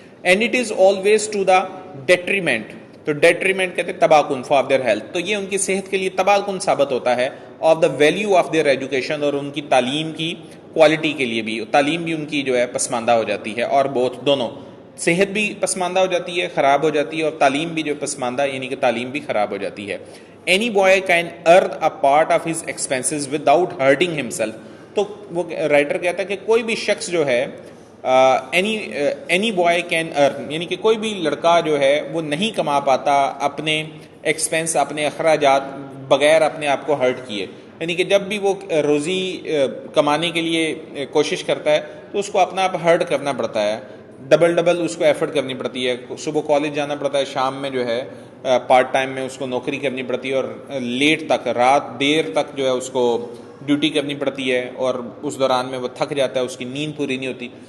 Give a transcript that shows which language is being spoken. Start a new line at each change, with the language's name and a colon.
English: and it is always to the detriment,
Urdu: تو detriment کہتے ہیں تباہ کن,
English: for their health,
Urdu: تو یہ ان کی صحت کے لیے تباہ کن ثابت ہوتا ہے,
English: of the value of their education,
Urdu: اور ان کی تعلیم کی کوالٹی کے لیے بھی, تعلیم بھی ان کی جو ہے پسماندہ ہو جاتی ہے, اور بہت دونوں, صحت بھی پسماندہ ہو جاتی ہے, خراب ہو جاتی ہے, اور تعلیم بھی جو پسماندہ, یعنی کہ تعلیم بھی خراب ہو جاتی ہے.
English: Any boy can earn a part of his expenses without hurting himself.
Urdu: تو وہ رائٹر کہتا ہے کہ کوئی بھی شخص جو ہے,
English: any boy can earn,
Urdu: یعنی کہ کوئی بھی لڑکا جو ہے وہ نہیں کما پاتا اپنے ایکسپینس, اپنے اخراجات بغیر اپنے آپ کو ہرٹ کیے, یعنی کہ جب بھی وہ روزی کمانے کے لیے کوشش کرتا ہے تو اس کو اپنا آپ ہرٹ کرنا پڑتا ہے, ڈبل اس کو ایفرٹ کرنی پڑتی ہے, صبح کالج جانا پڑتا ہے, شام میں جو ہے پارٹ ٹائم میں اس کو نوکری کرنی پڑتی ہے, اور لیٹ تک, رات دیر تک جو ہے اس کو ڈیوٹی کرنی پڑتی ہے, اور اس دوران میں وہ تھک جاتا ہے, اس کی نیند پوری نہیں ہوتی.